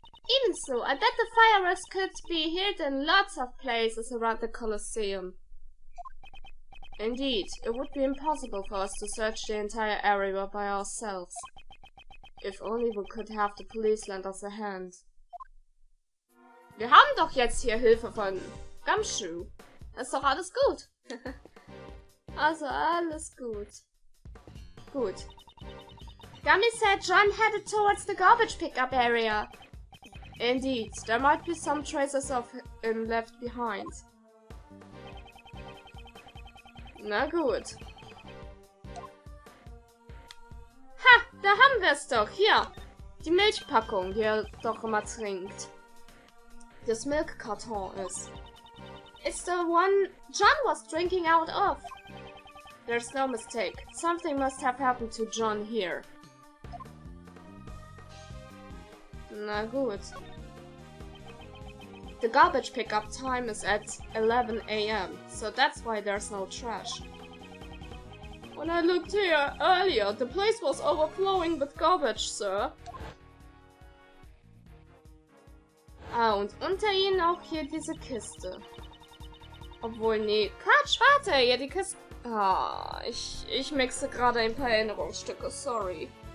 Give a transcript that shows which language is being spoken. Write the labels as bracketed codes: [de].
[en] Even so, I bet the fireworks could be heard in lots of places around the Colosseum. Indeed, it would be impossible for us to search the entire area by ourselves. If only we could have the police lend us a hand. [de] Wir haben doch jetzt hier Hilfe von Gumshoe. Ist doch alles gut. Also alles gut. Gut. [en] Gummy said John headed towards the garbage pickup area. Indeed, there might be some traces of him left behind. [de] Na gut. Ha, da haben wir es doch. Hier. Die Milchpackung, die er doch immer trinkt. Das Milchkarton ist. [en] It's the one John was drinking out of. There's no mistake. Something must have happened to John here. [de] Na gut. [en] The garbage pickup time is at 11 AM, so that's why there's no trash. When I looked here earlier, the place was overflowing with garbage, sir. [de] Ah, und unter ihnen auch hier diese Kiste. Obwohl, nee. Quatsch, warte, ja, die Kiste. Ah, ich mixe gerade ein paar Erinnerungsstücke, sorry.